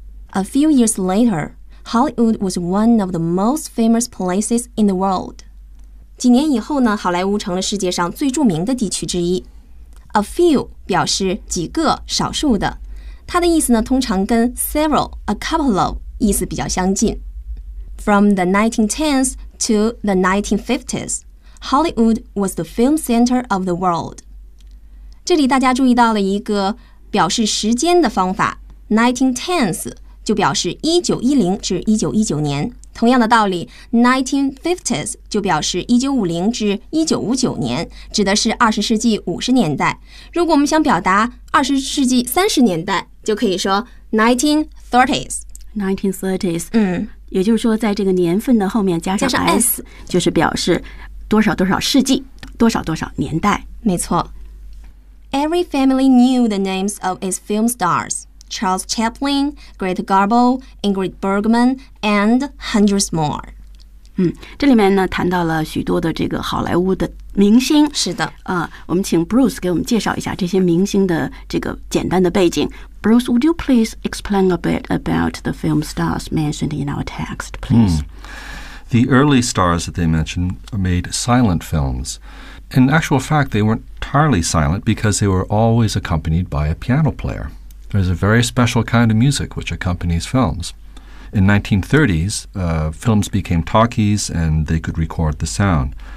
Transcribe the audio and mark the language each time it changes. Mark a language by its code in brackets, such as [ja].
[en] A few years later, Hollywood was one of the most famous places in the world. [zh] 几年以后呢，好莱坞成了世界上最著名的地区之一。 [en] A few [zh] 表示几个、少数的，它的意思呢，通常跟 [en] several, a couple of [zh] 意思比较相近。 [en] From the 1910s to the 1950s, Hollywood was the film center of the world. [zh] 这里大家注意到了一个表示时间的方法 1910s 就表示1910至1919年，同样的道理 1950s 就表示1950至1959年，指的是20世纪50年代。如果我们想表达20世纪30年代，就可以说 1930s [en] 1930s、嗯、 [zh] 也就是说在这个年份的后面加上 s 就是表示多少多少世纪多少多少年代。没错。 [en] Every family knew the names of its film stars, Charles Chaplin, Greta Garbo, Ingrid Bergman, and hundreds more. [zh] 嗯，这里面呢谈到了许多的这个好莱坞的明星。是的，我们请 Bruce 给我们介绍一下这些明星的这个简单的背景。 [en] Bruce, would you please explain a bit about the film stars mentioned in our text, please?、 Mm. The early stars that they mentioned made silent films. In actual fact, they weren't entirely silent because they were always accompanied by a piano player. There's a very special kind of music which accompanies films. In 1930s, films became talkies and they could record the sound.